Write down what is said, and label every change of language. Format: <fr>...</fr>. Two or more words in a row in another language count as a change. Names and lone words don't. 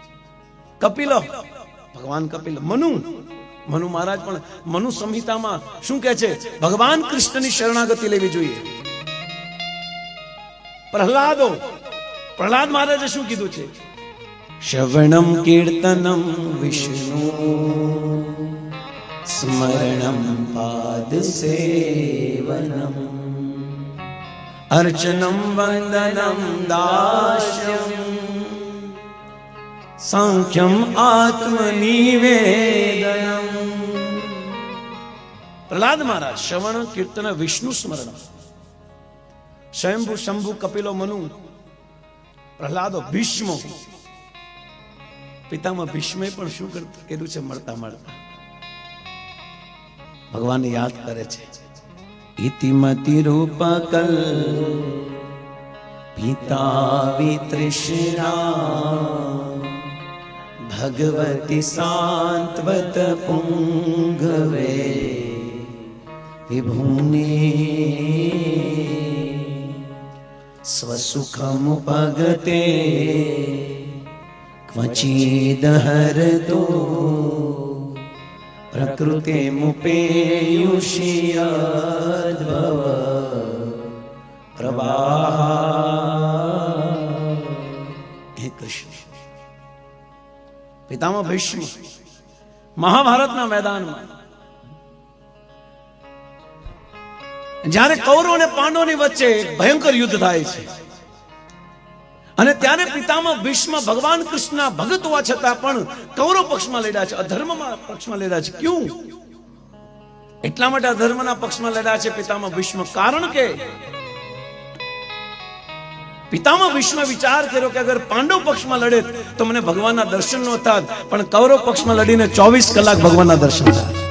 <gu>કપિલ, ભગવાન કપિલ. મનુ મહારાજ પણ મનુ સંહિતામાં શું કહે છે? ભગવાન કૃષ્ણની શરણાગતિ લેવી જોઈએ. પ્રહલાદ મહારાજે શું કીધું છે?</gu> <sa>શ્રવણમ કીર્તનમ વિષ્ણુ स्मरणं पाद सेवनम अर्चनं वंदनं दास्यं सांख्यम आत्मनिवेदनम। प्रहलाद महाराज श्रवण कीर्तन विष्णु स्मरण स्वयंभू शंभु कपिलो मनु प्रहलादो भीष्मो</sa> <gu>પિતામાં ભીષ્મે પણ શું કર્યું છે? મળતા મળતા ભગવાન યાદ કરે છે.</gu> <sa>ઇતિમતિ રૂપકલ પિતા વિતૃષ્ણા ભગવતી સાંત્વત પુંગવે વિભુને સ્વસુખમુપગતે क्वचिदहरतो प्रकृते मुपेयुषियद्भव प्रवाह।</sa> <gu>હે કૃષ્ણ પિતામહ ભીષ્મ મહાભારતના મેદાનમાં જ્યારે કૌરવ અને પાંડવોની વચ્ચે ભયંકર યુદ્ધ થાય છે અને ત્યારે પિતામહ ભીષ્મ ભગવાન કૃષ્ણના ભગત હોવા છતાં પણ કૌરવ પક્ષમાં લડ્યા છે, અધર્મમાં પક્ષમાં લડ્યા છે. ક્યું? એટલા માટે અધર્મના પક્ષમાં લડ્યા છે પિતામહ ભીષ્મ, કારણ કે પિતામહ ભીષ્મ વિચાર કર્યો કે અગર પાંડવ પક્ષમાં લડે તો મને ભગવાનના દર્શન ન થાત, પણ કૌરવ પક્ષમાં લડીને 24 કલાક ભગવાનના દર્શન થાય.</gu>